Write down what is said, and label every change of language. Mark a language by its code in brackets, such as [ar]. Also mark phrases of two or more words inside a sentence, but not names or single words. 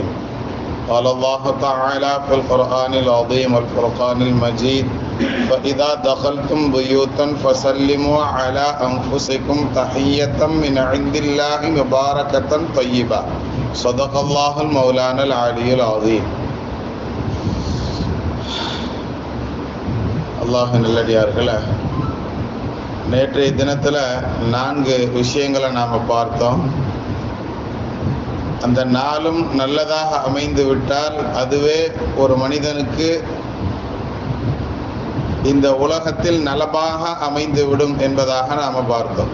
[ar] قال الله تعالى في القرآن العظيم والفرقان المجيد: فإذا دخلتم بيوتا فسلموا على أنفسكم تحية من عند الله مباركة طيبة. صدق الله المولانا العلي العظيم. [ta] அல்லாஹ் நல்லடியார்களே, நேற்றைய தினத்தில் 4 விஷயங்களை நாம் பார்த்தோம். அந்த நாளும் நல்லதாக அமைந்து விட்டால் அதுவே ஒரு மனிதனுக்கு இந்த உலகத்தில் நலமாக அமைந்துவிடும் என்பதாக நாம் பார்த்தோம்.